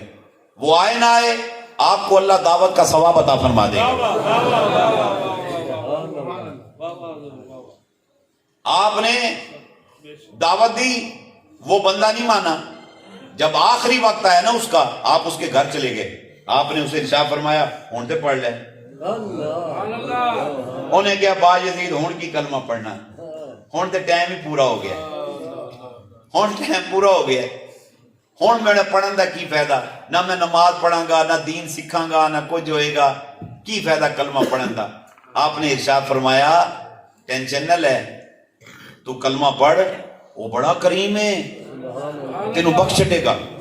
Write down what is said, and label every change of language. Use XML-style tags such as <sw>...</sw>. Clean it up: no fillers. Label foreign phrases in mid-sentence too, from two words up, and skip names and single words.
<ur>وہ آئے نہ آئے، آپ کو اللہ دعوت کا ثواب عطا فرما دے گا. آپ نے دعوت دی، وہ بندہ نہیں مانا. جب آخری وقت آیا نا اس کا، آپ اس کے گھر چلے گئے. آپ نے اسے ارشاد فرمایا</ur> <pa>ہون تے پڑھ لے. انہیں کیا با یزید ہون کی کلمہ پڑھنا، ہون تے ٹائم ہی پورا ہو گیا، ہون ٹائم پورا ہو گیا. ہون میں نے پڑھن دا کی فائدہ؟ نہ میں نماز پڑھاں گا، نہ دین سکھاں گا، نہ کچھ ہوئے گا. کی فائدہ کلمہ پڑھن دا؟</pa> <ur>آپ نے ارشاد فرمایا ٹینشن نہ لے، تو کلمہ پڑھ، وہ بڑا کریم ہے،</ur> <pa>تینوں بخش دے گا.</pa>